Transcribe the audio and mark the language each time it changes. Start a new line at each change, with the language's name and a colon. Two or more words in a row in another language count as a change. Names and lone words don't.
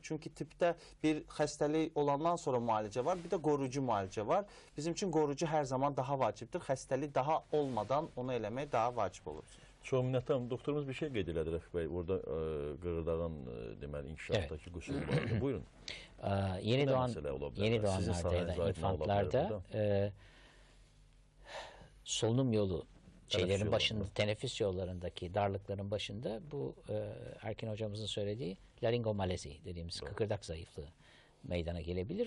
Azerbaijani: Çünki tipdə bir xəstəlik olandan sonra müalicə var, bir də qorucu müalicə var. Bizim üçün qorucu hər zaman daha vacibdir. Xəstəlik daha olmadan onu eləmək daha vacib olur. Çox minnətdaram. Doktorumuz bir şey qeyd elədi Rəfi bəy. Orada qığırdağın deməli inkişafdakı qüsur vardı. Buyurun.
Turkish: Yeni doğanlarda ya da infantlarda solunum yolu şeylerin başında, teneffüs yollarındaki darlıkların başında bu Erkin hocamızın söylediği laringomalazi dediğimiz kıkırdak zayıflığı meydana gelebilir.